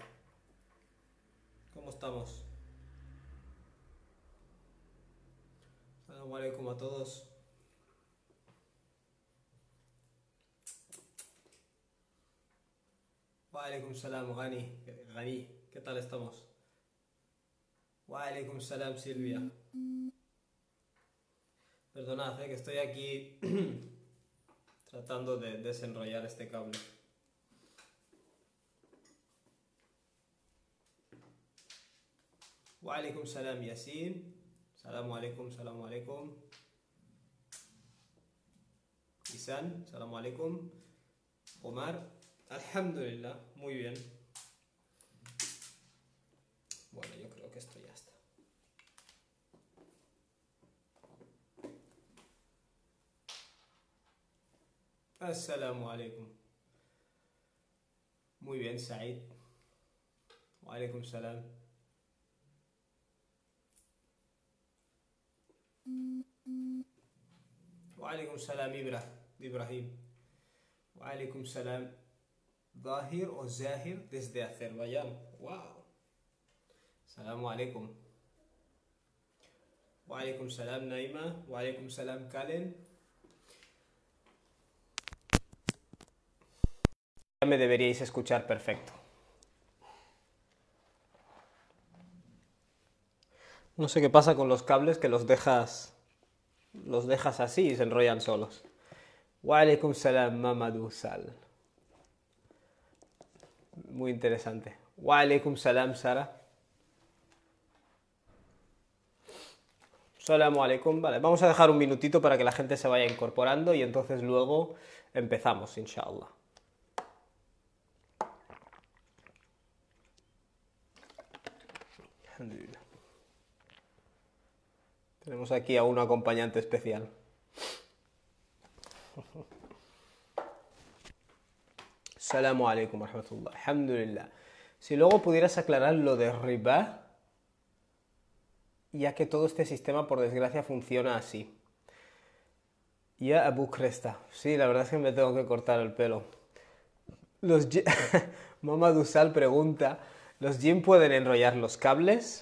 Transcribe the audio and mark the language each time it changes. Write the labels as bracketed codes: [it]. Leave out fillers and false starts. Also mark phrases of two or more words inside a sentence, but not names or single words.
[es] ¿Cómo estamos? [ar] السلام عليكم [es] a todos. [ar] وعليكم السلام Gani, [es] ¿qué tal estamos? [ar] وعليكم السلام Silvia. [es] Perdonad, que estoy aquí tratando de desenrollar este cable. [ar] وعليكم السلام Yasin. سلام عليكم، سلام عليكم. Isan, سلام عليكم. [es] Omar, alhamdulillah, muy bien. Bueno, yo creo que esto ya está. [ar] السلام عليكم. [es] Muy bien, Said. [ar] وعليكم سلام. وعليكم سلام Ibrahim. وعليكم سلام Zahir o Zahir [es] desde Azerbaiyán. [en] Wow. [ar] سلام عليكم. وعليكم سلام Naima. وعليكم سلام Kalen. [es] Ya me deberíais escuchar perfecto. No sé qué pasa con los cables que los dejas así y se enrollan solos. [ar] وعليكم سلام Mamadou Sal. [es] Muy interesante. [ar] وعليكم سلام Sara. سلام عليكم. [es] Vale, vamos a dejar un minutito para que la gente se vaya incorporando y entonces luego empezamos, inshallah. Alhamdulillah. Tenemos aquí a un acompañante especial. [ar] سلام عليكم ورحمة الله. Alhamdulillah. [es] Si luego pudieras aclarar lo de riba, ya que todo este sistema, por desgracia, funciona así. Ya Abu Cresta. Sí, la verdad es que me tengo que cortar el pelo. Mamadou Sal pregunta, ¿los jinn pueden enrollar los cables?